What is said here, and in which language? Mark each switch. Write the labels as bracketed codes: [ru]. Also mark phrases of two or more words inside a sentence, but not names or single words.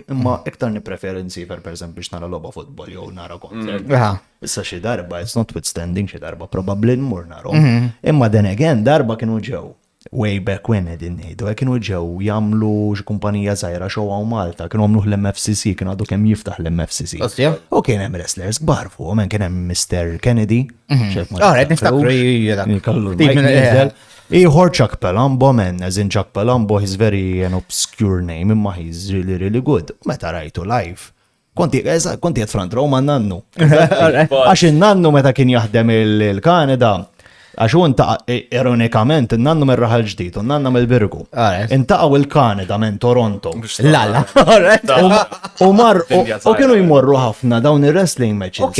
[mt] Imma iktar nippreferi nsifer pereżempju biex nara logħba futbol jew nara koncert. Issa xi darba, [en] it's notwithstanding [mt] xi darba probably nmur narhom. Imma [en] then again [mt] darba kienu ġew. [en] Way back when [mt] din ngħidu, kienu ġew jagħmlu xi kumpanija żgħira xew hawn Malta, kienu għamluh l-MFCC, kienu għadu kemm jiftaħ l-MFCC. U kien hemm wrestlers kbar fuq, men kien hemm Mr. Kennedy. Ieħor Chuck Palumbo, [en] men, as in Chuck Palumbo, he's very an obscure name, imma he's really, really good. [mt] Meta rajtu live. Konti qed [en] front row [mt] ma' Nannu. Għax in-Nannu meta kien jaħdem il-Kanada, għaxu ironikament, n-Nannu mir-raħal ġdid, u n-Nanna mill-Birgu. Intaqaw il-Kanada minn Toronto. Lalla. U kienu jmorru ħafna dawn il- [en] wrestling matches.